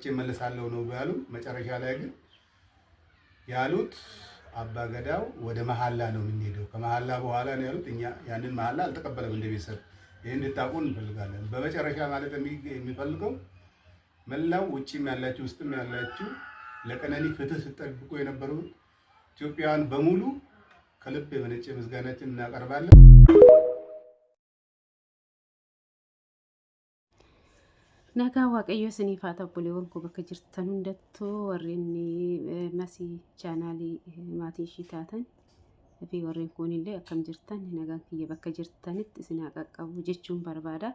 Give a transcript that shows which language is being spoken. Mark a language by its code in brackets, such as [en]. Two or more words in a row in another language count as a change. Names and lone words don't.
[am] መለሳለሁ ነው ያሉ። መጨረሻ ላይ ግን ያሉት አባገዳው ወደ መሐላ ነው የምንሄደው፣ ከመሐላ በኋላ ነው ያሉት። እኛ ያንን መሐላ አልተቀበለም እንደ ቤተሰብ። ይሄን እንድታውቁ እንፈልጋለን። በመጨረሻ ማለት የሚፈልገው መላው ውጪም ያላችሁ ውስጥም ያላችሁ ለቀነኒ ፍትህ ስትጠብቁ የነበሩ ኢትዮጵያውያን በሙሉ ከልብ የመነጨ ምስጋናችን እናቀርባለን። [om] Nagaa waaqayyo isiniif haa ta'u buleewwan koo bakka jirtan hundattuu warreen masii chaanaalii maatii ishii taatan fi warreen kunillee akkam jirtan nagaan kiyya bakka jirtanitti isin haa qaqqabu jechuun barbaada.